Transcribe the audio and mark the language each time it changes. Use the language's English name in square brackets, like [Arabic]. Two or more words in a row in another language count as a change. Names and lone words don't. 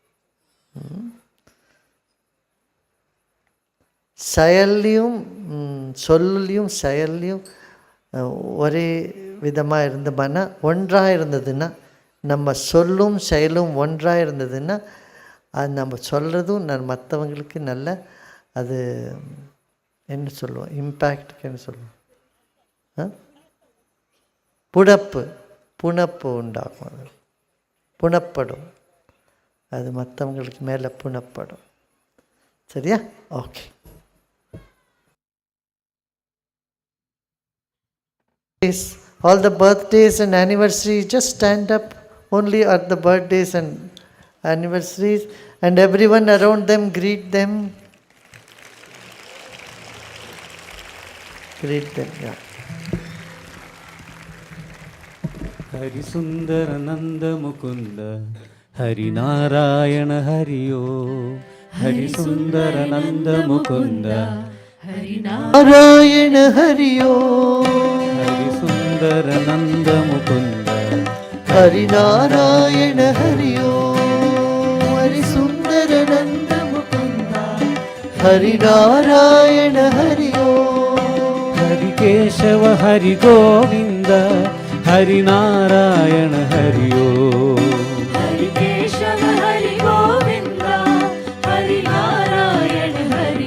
[Tamil] செயல்லையும் சொல்லையும் செயல்லையும் ஒரே விதமாக இருந்தோம்னா, ஒன்றாக இருந்ததுன்னா, நம்ம சொல்லும் செயலும் ஒன்றாக இருந்ததுன்னா அது நம்ம சொல்கிறதும் மற்றவங்களுக்கு நல்ல அது என்ன சொல்லுவோம், இம்பேக்டுக்கு என்ன சொல்லுவோம், புணப்பு உண்டாகும். அது புணப்படும், அது மற்றவங்களுக்கு மேலே புணப்படும். சரியா? ஓகே. [English] All the birthdays and anniversaries, just stand up only at the birthdays and anniversaries, and everyone around them greet them. Greet them, yeah. [Hindi] हरि सुंदर नंद मुकुंद हरि नारायण हरिओ. हरि सुंदर नंद मुकुंद हरि नारायण हरिओ. हरि सुंदर नंद मुकुंद हरि नारायण हरिओ. हरि सुंदर नंद मुकुंद हरि नारायण हरिओ. केशव हरि गोविंद हरि नारायण हरि ओम। हरि केशव हरि गोविंद हरि नारायण हरि